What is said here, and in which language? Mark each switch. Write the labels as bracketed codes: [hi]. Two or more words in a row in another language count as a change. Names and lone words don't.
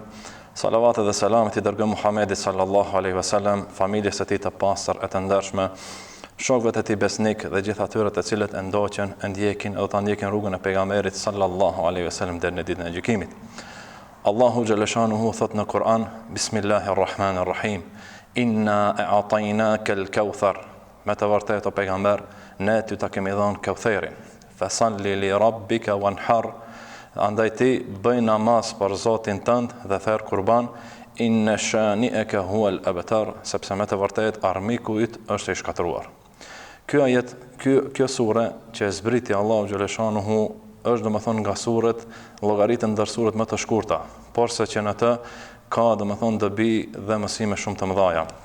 [sq] Salavatet dhe selamet i dërgojmë Muhamedit [ar] صلى الله عليه وسلم, [sq] familjes së tij të pastër e të ndershme, shokëve të tij besnik dhe gjithë atyre të cilët e ndoqën, e ndjekin dhe ta ndjekin rrugën e pejgamberit [ar] صلى الله عليه وسلم [sq] deri në ditën e gjykimit. Allahu xhaleshanuhu thot në Kur'an, [ar] بسم الله الرحمن الرحيم إنا أعطيناك الكوثر. [sq] Me të vërtetë o pejgamber, ne ty ta kemi dhënë Kautherin. [ar] فصل لربك وانحر. [sq] Andaj ti bëj namaz për Zotin tënd dhe therr kurban, [ar] إن شانئك هو الأبتر, [sq] sepse me të vërtetë armiku yt është i shkatruar. Ky ajet, kjo sure që zbriti Allahu xhaleshanuhu është domethënë nga surët, llogaritën ndër surët më të shkurta, por se që në të ka domethënë dobi dhe mësime shumë të mëdha.